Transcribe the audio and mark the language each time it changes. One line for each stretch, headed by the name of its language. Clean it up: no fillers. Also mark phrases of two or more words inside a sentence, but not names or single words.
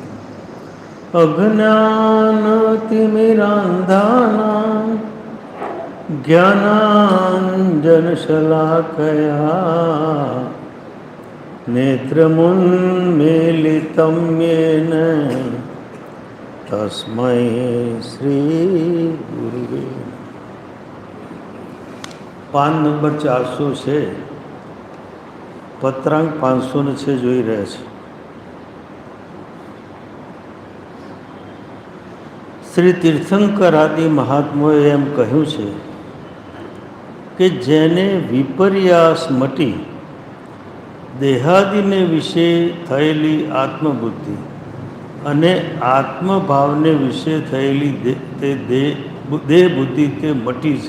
Sanskrit: अज्ञानतिमिरान्धानां ज्ञानाञ्जनशलाकया नेत्रमुन्मीलितं येन तस्मै श्रीगुरुवे
Gujarati: પાન નંબર 400 છે પત્રાંક 506 જોઈ રહ્યા છે। શ્રી તીર્થંકર આદિ મહાત્માઓએ એમ કહ્યું છે કે જેને વિપર્યાસ મટી દેહાદિને વિશે થયેલી આત્મબુદ્ધિ અને આત્મભાવને વિશે થયેલી દેહ બુદ્ધિ તે મટી છે।